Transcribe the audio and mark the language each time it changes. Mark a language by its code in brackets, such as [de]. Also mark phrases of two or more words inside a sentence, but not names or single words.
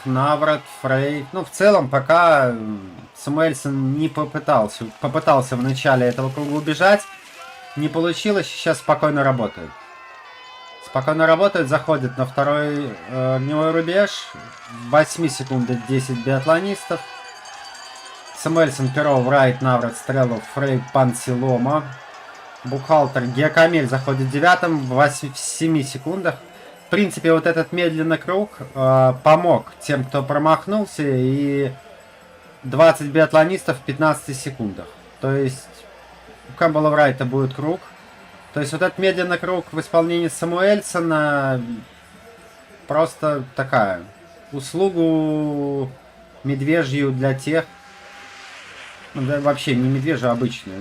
[ru] Наврат, Фрей. Ну, в целом, пока Самуэльсон не попытался. Попытался в начале этого круга убежать. Не получилось. Сейчас спокойно работает. Спокойно работает. Заходит на второй огневой рубеж. 8 секунд 10 биатлонистов. Самуэльсон, Перо, Врайт, Наврат, Стрелов, Фрей, Пансилома. Бухгалтер, Гиакамель заходит 9-м в 7 секундах. В принципе, вот этот медленный круг помог тем, кто промахнулся, и 20 биатлонистов в 15 секундах. То есть у Кэмпбелла Врайта будет круг. То есть вот этот медленный круг в исполнении Самуэльсона просто такая услугу медвежью для тех, да, вообще не медвежью, а обычную.